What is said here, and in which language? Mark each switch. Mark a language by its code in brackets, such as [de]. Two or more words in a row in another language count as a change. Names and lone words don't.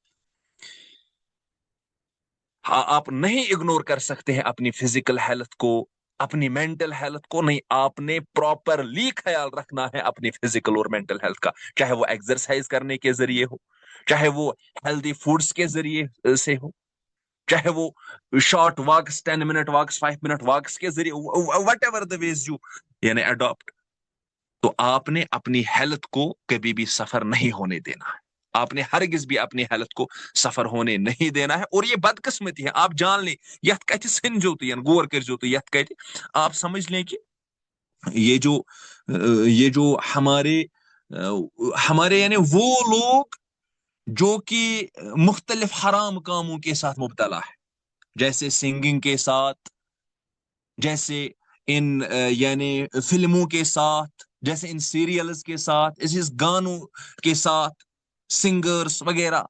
[hi] हाँ, आप नहीं इग्नोर कर सकते हैं अपनी [en] physical health [hi] को, अपनी [en] mental health [hi] को, नहीं, आपने प्रॉपरली ख्याल रखना है अपनी फिजिकल और [en] mental health [hi] का, चाहे वो एक्सरसाइज करने के जरिए हो, चाहे वो [en] healthy foods [hi] के जरिए से हो, चाहे वो [en] short walks, [hi] 10 [en] minute walks, [hi] 5 [en] minute walks [hi] के जरिए, [en] whatever the ways you [hi] यानी अडॉप्ट। तो आपने अपनी हेल्थ को कभी भी सफर नहीं होने देना है, आपने हरगिज भी अपनी हेल्थ को सफर होने नहीं देना है। और ये बदकिस्मती है, आप जान लें, [ks] यथ कत जो गौर कर जो यथ कत, [hi] आप समझ लें कि ये जो ये जो हमारे यानी वो लोग जो कि मुख्तलिफ हराम कामों के साथ मुब्तला है, जैसे सिंगिंग के साथ, जैसे इन यानी फिल्मों के साथ, जैसे इन सीरियल्स के साथ, इस गानों के साथ, सिंगर्स वगैरह।